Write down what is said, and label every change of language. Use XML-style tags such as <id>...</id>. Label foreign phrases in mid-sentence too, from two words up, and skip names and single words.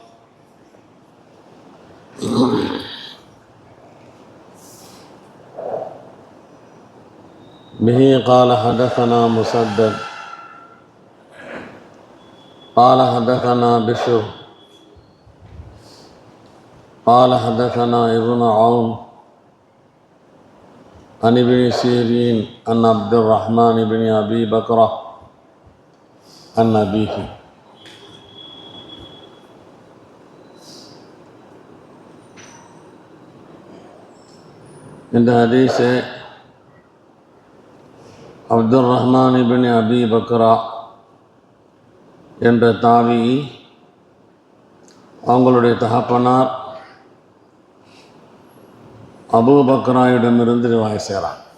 <ar>به قال حدثنا مسدد قال حدثنا بشر قال حدثنا ابن عون عن ابن سيرين عن عبد الرحمن بن أبي بكر عن أبيه.</ar> <ta>இந்த ஹதீஸை அப்துல் ரஹ்மான் இப்னு அபி பக்ரா என்ற தாவி அவங்களுடைய தகப்பனார் அபூ பக்ராயிடமிருந்து ரிவாய் செய்கிறார்.</ta>